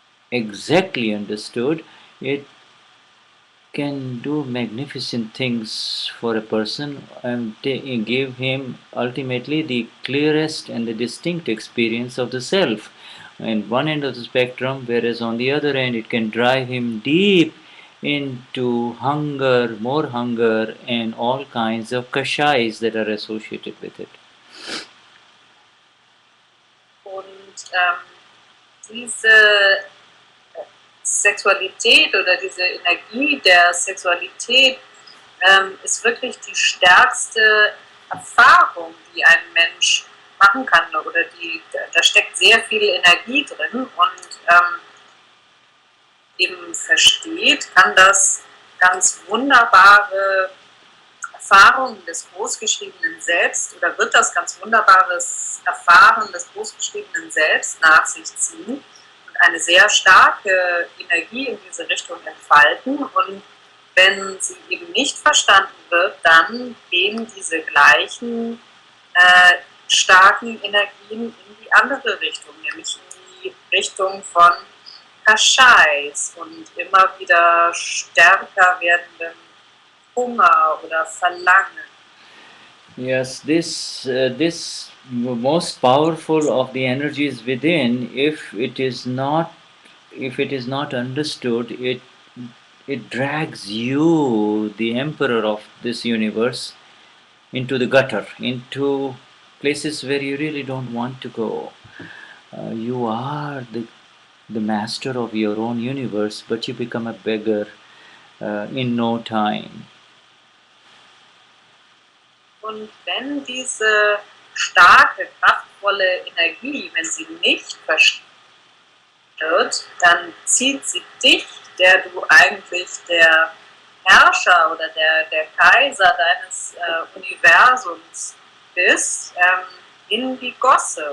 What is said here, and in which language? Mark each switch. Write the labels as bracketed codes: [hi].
[en] exactly understood, it can do magnificent things for a person and give him ultimately the clearest and the distinct experience of the self. And one end of the spectrum, whereas on the other end, it can drive him deep into hunger, and all kinds of kashais that are associated with it. [de] Und diese Sexualität oder diese Energie der Sexualität ist wirklich die stärkste Erfahrung, die ein Mensch machen kann. Oder da steckt sehr viel Energie drin und eben versteht, kann das ganz wunderbare Erfahrungen des großgeschriebenen Selbst oder wird das ganz wunderbares Erfahren des großgeschriebenen Selbst nach sich ziehen und eine sehr starke Energie in diese Richtung entfalten. Und wenn sie eben nicht verstanden wird, dann gehen diese gleichen starken Energien in die andere Richtung, nämlich in die Richtung von Kashais und immer wieder stärker werdendem Hunger oder Verlangen. [en] Yes, this most powerful of the energies within, if it is not understood, it drags you, the emperor of this universe, into the gutter, into places where you really don't want to go. You are the master of your own universe, but you become a beggar in no time. [de] Und wenn diese starke, kraftvolle Energie, wenn sie nicht verstanden wird, dann zieht sie dich, der du eigentlich der Herrscher oder der Kaiser deines Universums bist, in die Gosse.